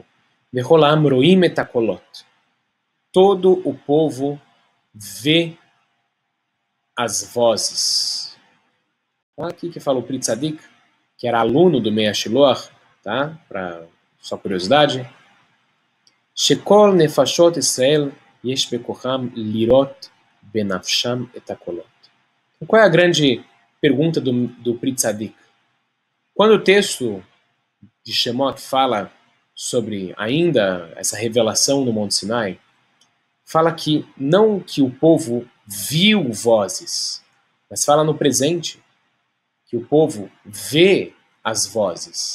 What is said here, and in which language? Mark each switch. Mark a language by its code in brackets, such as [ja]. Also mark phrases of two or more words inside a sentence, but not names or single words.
[he] וכולם רואים את הקולות. [pt] Todo o povo vê as vozes. Aqui que fala o Pri Tzadik, que era aluno do Meir Shiloach, tá? Só curiosidade. [he] שכל נפשות ישראל יש בכחם לראות בנפשם את הקולות. [pt] Qual é a grande pergunta do Pri Tzadik? Quando o texto de Shemot fala sobre ainda essa revelação no Monte Sinai, fala que não que o povo viu vozes, mas fala no presente, que o povo vê as vozes.